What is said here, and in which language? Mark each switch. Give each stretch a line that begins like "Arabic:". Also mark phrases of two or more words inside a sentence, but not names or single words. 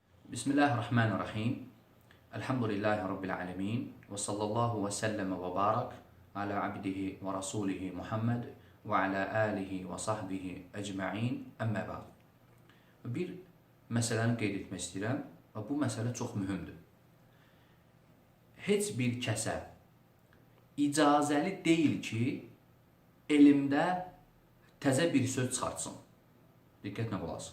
Arabic: بسم الله الرحمن الرحيم. الحمد لله رب العالمين. وصلى الله وسلم وبارك على عبده ورسوله محمد وعلى آله وصحبه أجمعين. أما بعد.
Azerbaijani: Bir məsələni qeyd etmək istəyirəm və bu məsələ çox mühümdür. Heç bir kəsə icazəli deyil ki, elmdə təzə bir söz çıxartsın. Diqqətlə qulaq asın.